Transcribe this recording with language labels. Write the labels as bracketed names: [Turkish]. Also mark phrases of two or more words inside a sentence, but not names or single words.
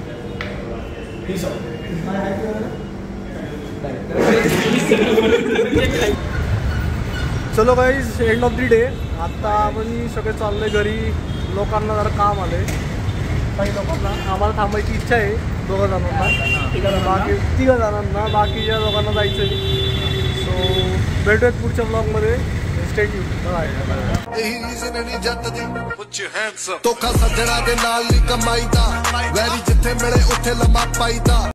[English] चलो guys, end of the day. [Marathi] आत्ता आपण सगळे चाललोय घरी. लोकांना जरा काम आलंय, काही लोकांना. आम्हाला थांबायची इच्छा आहे 2 जणांना, बाकी 3 जणांना, बाकीच्या लोकांना जायचं आहे. सो भेटूयात पुढच्या ब्लॉगमध्ये. [English] stay tuned. [Punjabi] ਇਹੀ ਜ਼ਿੰਦਗੀ ਜੱਟ ਦੀ ਧੋਖਾ ਸੱਜਣਾ ਦੇ ਨਾਲ ਨਹੀਂ ਕਮਾਈਦਾ, ਵੈਰੀ ਜਿੱਥੇ ਮਿਲੇ ਉੱਥੇ ਲੰਮਾ ਪਾਈਦਾ.